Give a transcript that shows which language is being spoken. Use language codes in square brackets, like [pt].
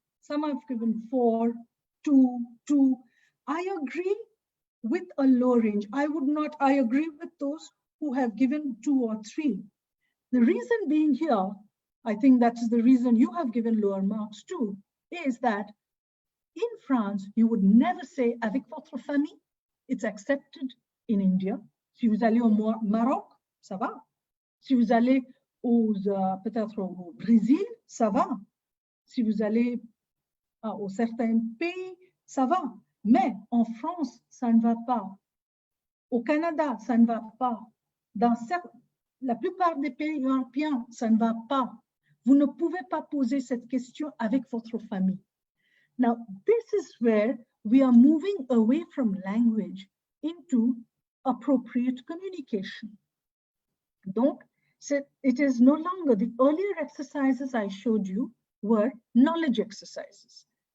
[en] Some have given 4, 2, 2. I agree with a low range. I agree with those who have given 2 or 3. The reason being here, I think that is the reason you have given lower marks too, is that in France, you would never say [fr] avec votre famille. [en] It's accepted in India. [fr] Si vous allez au Maroc, ça va. Si vous allez peut-être au Brésil, ça va. Si vous allez au certains pays, ça va. Mais en France, ça ne va pas. Au Canada, ça ne va pas. Dans la plupart des pays européens, ça ne va pas. Vous ne pouvez pas poser cette question avec votre famille. [en] Now, this is where we are moving away from language into appropriate communication. Donc, it is no longer, the earlier exercises I showed you were knowledge exercises.